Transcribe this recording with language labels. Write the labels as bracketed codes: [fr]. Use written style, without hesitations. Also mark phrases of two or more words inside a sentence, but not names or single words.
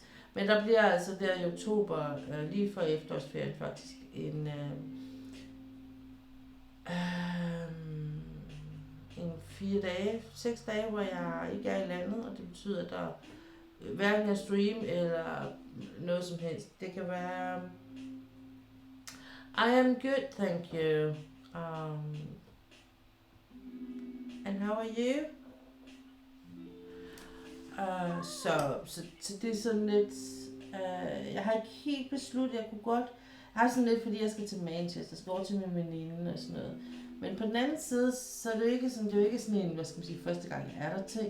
[da] Men der bliver altså der i oktober, lige for efterårsferien faktisk, en 6 dage, hvor jeg ikke er i landet, og det betyder, at der hverken er stream eller noget som helst. Det kan være... [en] I am good, thank you. And how are you? [da] Så det er sådan lidt... jeg har ikke helt besluttet, jeg kunne godt... Jeg har sådan lidt, fordi jeg skal til Manchester, skal over til min veninde og sådan noget. Men på den anden side, så er det jo ikke sådan en, hvad skal man sige, første gang jeg er der ting.